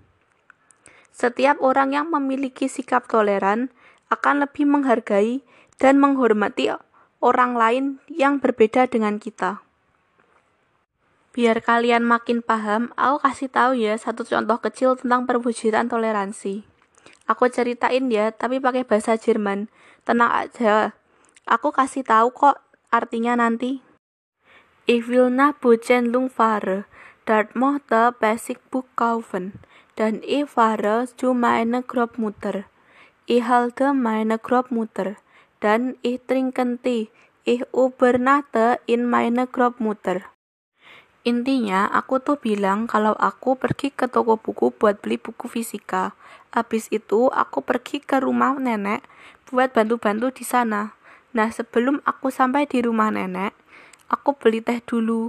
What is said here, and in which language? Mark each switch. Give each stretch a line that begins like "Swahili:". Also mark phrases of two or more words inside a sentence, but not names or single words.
Indonesian: Setiap orang yang memiliki sikap toleran akan lebih menghargai dan menghormati orang lain yang berbeda dengan kita. Biar kalian makin paham, aku kasih tahu ya satu contoh kecil tentang perwujudan toleransi. Aku ceritain ya, tapi pakai bahasa Jerman. Tenang aja, aku kasih tahu kok artinya nanti.
German: Ich will nach Buchenlung fahren, dort möchte
English: Basic Book
German: kaufen. Dan ich fahre zu meiner Großmutter. Ich halte meine Großmutter. Dan ich trinken Tee. Ich übernachte in meiner Großmutter.
Indonesian: Intinya, aku tuh bilang kalau aku pergi ke toko buku buat beli buku fisika. Habis itu, aku pergi ke rumah nenek buat bantu-bantu di sana. Nah, sebelum aku sampai di rumah nenek, aku beli teh dulu.